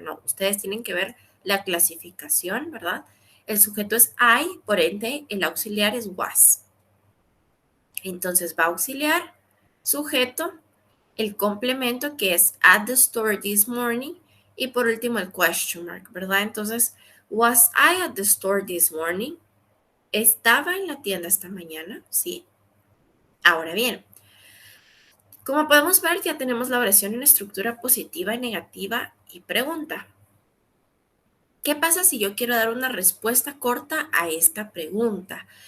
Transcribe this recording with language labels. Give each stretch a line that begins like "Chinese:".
Spanish: No, ustedes tienen que ver la clasificación, ¿verdad? El sujeto es I, por ende, el auxiliar es was. Entonces va a auxiliar, sujeto, el complemento que es
English: at the store this morning
Spanish: y por último el question mark, ¿verdad? Entonces,
English: was I at the store this morning?
Spanish: ¿Estaba en la tienda esta mañana? Sí. Ahora bien, como podemos ver, ya tenemos la oración en estructura positiva y negativa y pregunta. ¿Qué pasa si yo quiero dar una respuesta corta a esta pregunta?